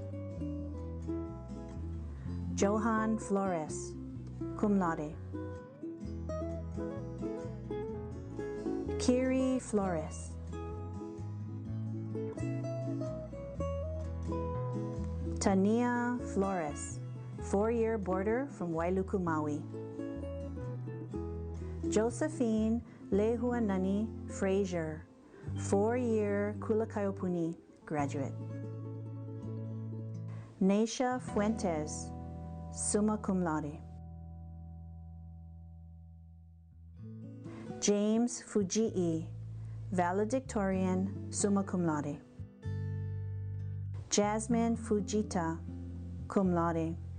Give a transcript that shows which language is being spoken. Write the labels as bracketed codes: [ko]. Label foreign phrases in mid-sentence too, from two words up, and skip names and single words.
[en] Johan Flores, [la] cum laude. [en] Kiri Flores. Tania Flores, four-year boarder from Wailuku, Maui. Josephine Lehuanani Frazier, four-year Kulakaiopuni graduate. Neisha Fuentes, [la] summa cum laude. [en] James Fujii, valedictorian, [la] summa cum laude. [en] Jasmine Fujita, [la] cum laude.